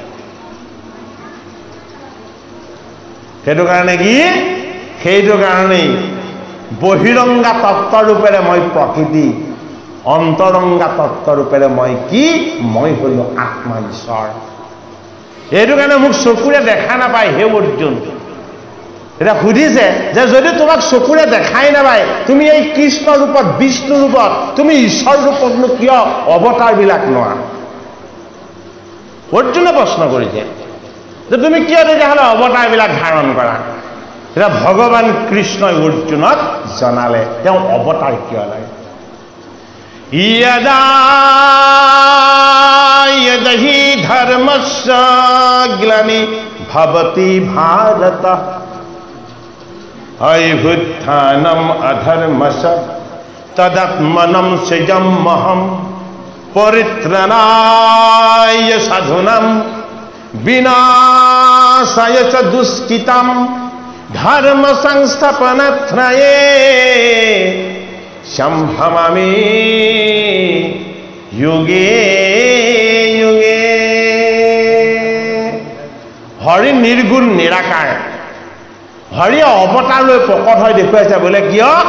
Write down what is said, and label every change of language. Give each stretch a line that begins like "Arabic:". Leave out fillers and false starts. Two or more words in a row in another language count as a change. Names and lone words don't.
Assamese: সেইটো কাৰণেই বহিৰংগা তত্ত্ব ৰূপেৰে মই প্ৰকৃতি অন্তৰংগা তত্ত্ব ৰূপেৰে মই কি মই হলো আত্মা ঈশ্বৰ এইটো কাৰণে মোক চকুৰে দেখা নাপায় হে অৰ্জুন এটা সুধিছে যে যদি তোমাক চকুৰে দেখাই নাপায় তুমি এই কৃষ্ণ ৰূপত বিষ্ণু ৰূপত তুমি ঈশ্বৰ ৰূপতনো কিয় অৱতাৰবিলাক লোৱা অৰ্জুনে প্ৰশ্ন কৰিছে যে তুমি কিয় তেতিয়াহ'লে অৱতাৰবিলাক ধাৰণ কৰা এটা ভগৱান কৃষ্ণই অৰ্জুনক জনালে তেওঁ অৱতাৰ কিয় লাগে
Sanskrit: यदहि धर्मस्य ग्लानि भवति भारत अभ्युत्थानम् अधर्मस्य तदात्मनं सृजाम्यहं परित्राणाय साधूनां विनाशाय च दुष्कृतां धर्म संस्थापनार्थाय সম্ভমামি যোগে যোগে
Assamese: হৰি নিৰ্গুণ নিৰাকাৰ হৰি অৱতাৰ লৈ প্ৰকট হৈ দেখুৱাইছে বোলে কিয়